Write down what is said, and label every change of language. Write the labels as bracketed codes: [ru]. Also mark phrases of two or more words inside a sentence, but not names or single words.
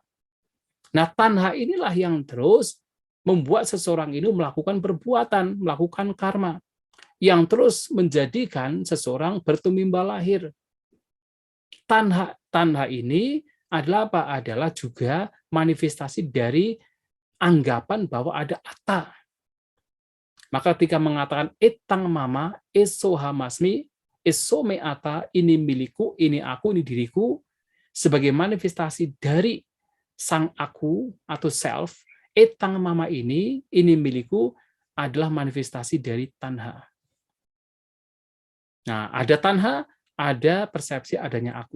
[id] Nah, tanha inilah yang terus membuat seseorang ini melakukan perbuatan, melakukan karma, yang terus menjadikan seseorang bertumimba lahir. Tanha ini adalah apa? Adalah juga manifestasi dari anggapan bahwa ada atta. Maka ketika mengatakan [pi] etang mama, esohamasmi, esome ata, [id] ini milikku, ini aku, ini diriku, sebagai manifestasi dari sang aku atau self, [pi] etang mama [id] ini milikku, adalah manifestasi dari tanha. Nah, ada tanha, ada persepsi adanya aku.